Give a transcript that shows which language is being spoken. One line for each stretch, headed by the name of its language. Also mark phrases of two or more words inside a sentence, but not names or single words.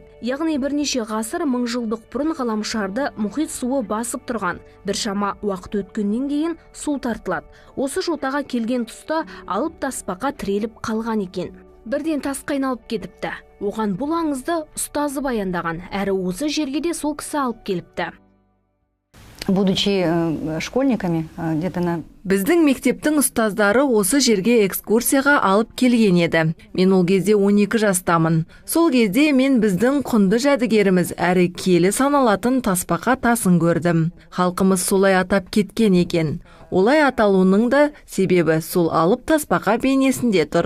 Kazakh: Яғни бірнеше ғасыр мыңжылдық бұрын ғаламшарды мұхит суы басып тұрған. Біршама уақыт өткеннен кейін су тартылады. Осы жотаға келген тұста алып Тасбақа тіреліп қалған екен. Бірден тасқа айналып кетіпті. Оған бұл аңызды ұстазы баяндаған, әрі осы жерге де сол кісі алып келіпті.
Russian: Будучи школьниками, где-то на...
Kazakh: Біздің мектептің ұстаздары осы жерге экскурсияға алып келген еді. Мен ол кезде 12 жастамын. Сол кезде мен біздің құнды жәдігеріміз әрі киелі саналатын Тасбақа тасын көрдім. Халқымыз солай атап кеткен екен. Олай аталуының да себебі сол алып Тасбақа бейнесінде тұр.